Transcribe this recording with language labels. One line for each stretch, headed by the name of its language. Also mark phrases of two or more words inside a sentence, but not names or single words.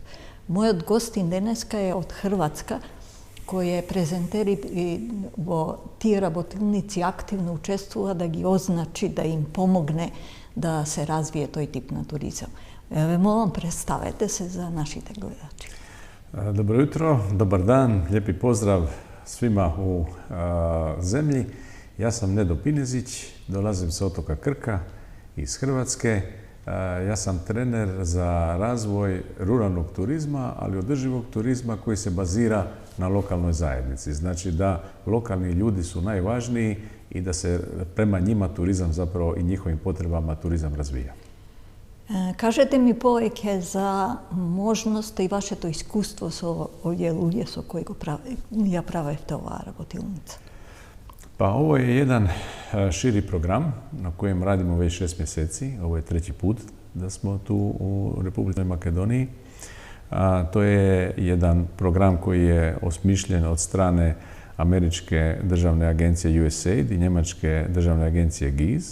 Macedonian: Мојот гостин денеска е од Хрватска, кој е презентер и во тие работилници активно учествува да ги означи, да им помогне да се развие тој тип на туризам. Ве молам, представете се за нашите гледачи.
Croatian: Dobro jutro, dobar dan, lijepi pozdrav svima u zemlji. Ja sam Nedo Pinezić, dolazim sa otoka Krka iz Hrvatske. Ja sam trener za razvoj ruralnog turizma, ali održivog turizma koji se bazira na lokalnoj zajednici. Znači da lokalni ljudi su najvažniji i da se prema njima turizam zapravo i njihovim potrebama turizam razvija.
Macedonian: Кажете ми повеќе за можноста и вашето искуство со овие луѓе со кои ја правевте оваа работилница.
Croatian: Pa ovo je jedan širi program na kojem radimo već 6 mjeseci. Ovo je 3. put da smo tu u Republici Makedoniji. To je jedan program koji je osmišljen od strane američke državne agencije USAID i njemačke državne agencije GIZ.